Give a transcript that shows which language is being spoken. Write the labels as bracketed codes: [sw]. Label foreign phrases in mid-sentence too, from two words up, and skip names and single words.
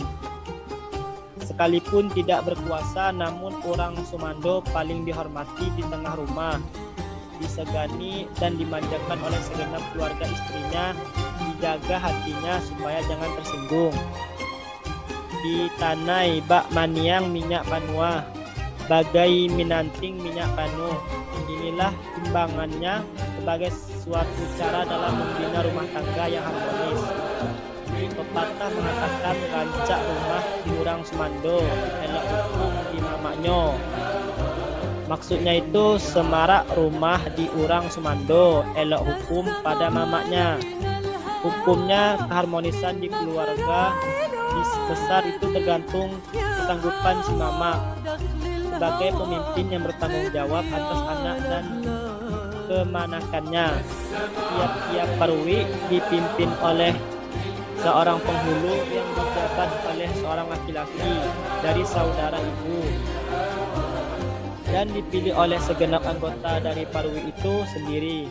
[id] Sekalipun tidak berkuasa, namun orang Sumando paling dihormati di tengah rumah, disegani dan dimanjakan oleh segenap keluarga istrinya, dijaga hatinya supaya jangan tersinggung. [min] Ditanai bak maniang minyak panua, bagai minanting minyak panu. [id] Inilah timbangannya sebagai suatu cara dalam membina rumah tangga yang harmonis. Pepatah mengatakan [min] rancak rumah di urang Sumando, elok hukum di mamaknyo. [id] Maksudnya itu semarak rumah di urang Sumando, elok hukum pada mamaknya. Hukumnya keharmonisan di keluarga besar itu tergantung kesanggupan si mama sebagai pemimpin yang bertanggung jawab atas anak dan kemanakannya. Tiap-tiap parwi dipimpin oleh seorang penghulu yang dijabat oleh seorang laki-laki dari saudara ibu dan dipilih oleh segenap anggota dari parwi itu sendiri.